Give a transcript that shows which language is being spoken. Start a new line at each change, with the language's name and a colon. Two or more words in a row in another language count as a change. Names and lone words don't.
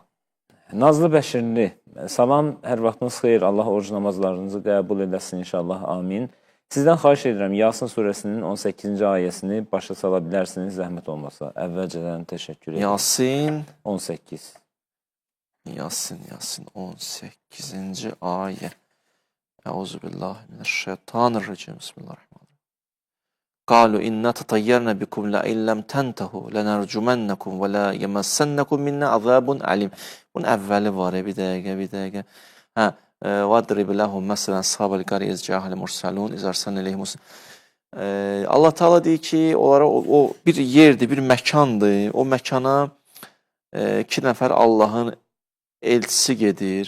Azerbaijani: Nazlı Bəşirli, salam, hər vaxtınız xeyir, Allah oruc namazlarınızı qəbul eləsin inşallah, amin. Sizdən xahiş edirəm, Yasin surəsinin 18-ci ayəsini başa sala bilərsiniz, zəhmət olmasa. Əvvəlcədən təşəkkür edirəm. Yasin 18. Yasin 18-ci ayə.
Arabic: أعوذ بالله من الشيطان الرجيم. بسم الله الرحمن الرحيم. قالوا إنا تطيرنا بكم لئن لم تنتهوا لنرجمنكم و ليمسنكم منا عذاب أليم.
Azerbaijani: Bunun əvvəli var, bir dəqiqə. Hə,
Arabic: واضرب لهم
Azerbaijani: məsələn
Arabic: أصحاب القرية جاءها المرسلون إذ أرسلنا إليهم.
Azerbaijani: Allah Taala deyir ki, onlara o bir yerdir, bir məkandır. O məkana iki nəfər Allahın elçisi gedir.